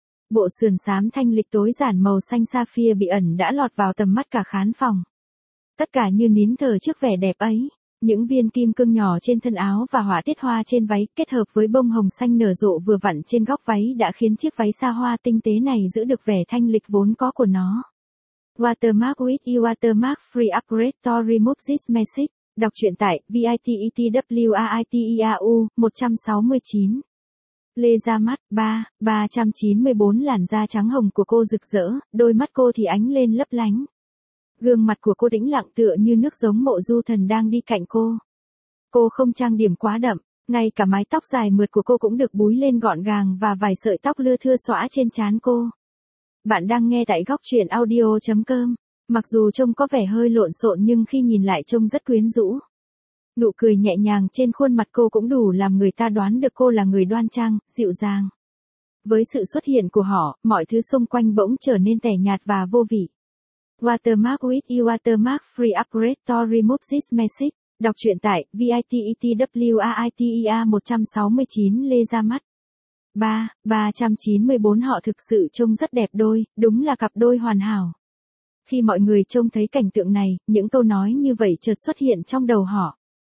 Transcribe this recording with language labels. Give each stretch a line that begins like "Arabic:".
Vietnamese: Bộ sườn xám thanh lịch tối giản màu xanh sapphire bị ẩn đã lọt vào tầm mắt cả khán phòng. Tất cả như nín thở trước vẻ đẹp ấy, những viên kim cương nhỏ trên thân áo và họa tiết hoa trên váy kết hợp với bông hồng xanh nở rộ vừa vặn trên góc váy đã khiến chiếc váy xa hoa tinh tế này giữ được vẻ thanh lịch vốn có của nó.
English: Watermark with you, watermark free upgrade to remove this message.
Vietnamese: Đọc truyện tại VITETWAITEAU 169. Lê ra mắt, 394 làn da trắng hồng của cô rực rỡ, đôi mắt cô thì ánh lên lấp lánh. Gương mặt của cô đĩnh lặng tựa như nước, giống Mộ Du Thần đang đi cạnh cô. Cô không trang điểm quá đậm, ngay cả mái tóc dài mượt của cô cũng được búi lên gọn gàng và vài sợi tóc lưa thưa xõa trên trán cô. Bạn đang nghe tại góc truyện audio.com, mặc dù trông có vẻ hơi lộn xộn nhưng khi nhìn lại trông rất quyến rũ. Nụ cười nhẹ nhàng trên khuôn mặt cô cũng đủ làm người ta đoán được cô là người đoan trang, dịu dàng. Với sự xuất hiện của họ, mọi thứ xung quanh bỗng trở nên tẻ nhạt và vô vị.
English: Watermark with you, watermark free upgrade to remove this message.
Vietnamese: Đọc truyện tại VITETWAITEA 169 lê ra mắt. 394 họ thực sự trông rất đẹp đôi, đúng là cặp đôi hoàn hảo. Khi mọi người trông thấy cảnh tượng này, những câu nói như vậy chợt xuất hiện trong đầu họ.